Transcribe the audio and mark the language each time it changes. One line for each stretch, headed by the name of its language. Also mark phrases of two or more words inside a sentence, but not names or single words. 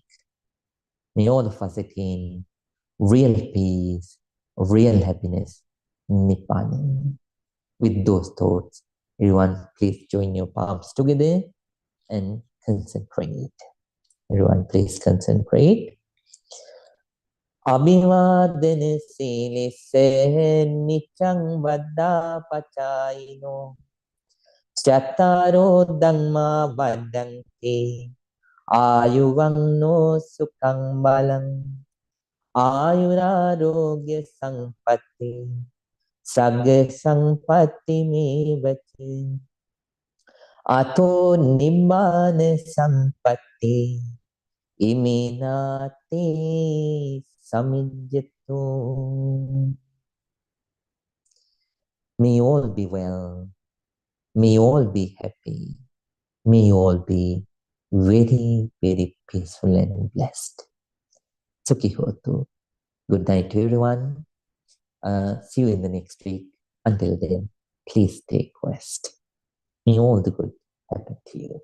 English: May all of us attain real peace, real happiness, Nibbana. With those thoughts, everyone please join your palms together and concentrate. Everyone please concentrate.
Pali: Abhivadana silisse niccang vaddha pachayino chattaro dhamma vaddanti ayuvang sukhang balang ayurarogya sampatti sagga sampatti mevati ato nibbana sampatti iminati samijjatu.
English: May you all be well. May you all be happy. May you all be very, very peaceful and blessed.
Pali: Sukhi hotu.
English: Good night to everyone. See you in the next week. Until then, please take rest. May all the good happen to you.